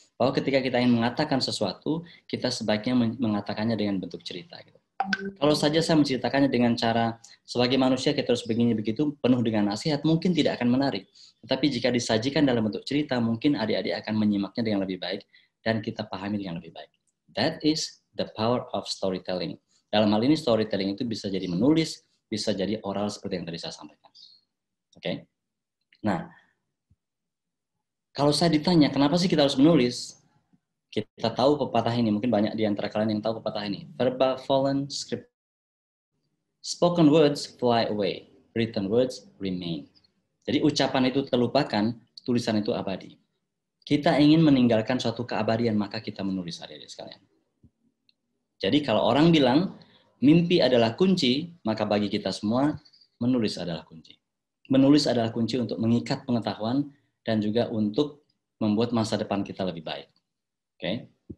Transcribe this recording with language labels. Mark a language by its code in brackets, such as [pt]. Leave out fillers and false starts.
[id] Bahwa ketika kita ingin mengatakan sesuatu, kita sebaiknya mengatakannya dengan bentuk cerita. Gitu. Kalau saja saya menceritakannya dengan cara sebagai manusia kita harus begini begitu penuh dengan nasihat, mungkin tidak akan menarik. Tetapi jika disajikan dalam bentuk cerita, mungkin adik-adik akan menyimaknya dengan lebih baik dan kita pahami dengan lebih baik. [en] That is the power of storytelling. [id] Dalam hal ini storytelling itu bisa jadi menulis, bisa jadi oral seperti yang tadi saya sampaikan. Oke. Nah, kalau saya ditanya kenapa sih kita harus menulis? Kita tahu pepatah ini, mungkin banyak di antara kalian yang tahu pepatah ini. Verba fallen script. [en] Spoken words fly away, written words remain. [id] Jadi ucapan itu terlupakan, tulisan itu abadi. Kita ingin meninggalkan suatu keabadian, maka kita menulis, adik-adik sekalian. Jadi kalau orang bilang mimpi adalah kunci, maka bagi kita semua menulis adalah kunci. Menulis adalah kunci untuk mengikat pengetahuan dan juga untuk membuat masa depan kita lebih baik. Oke.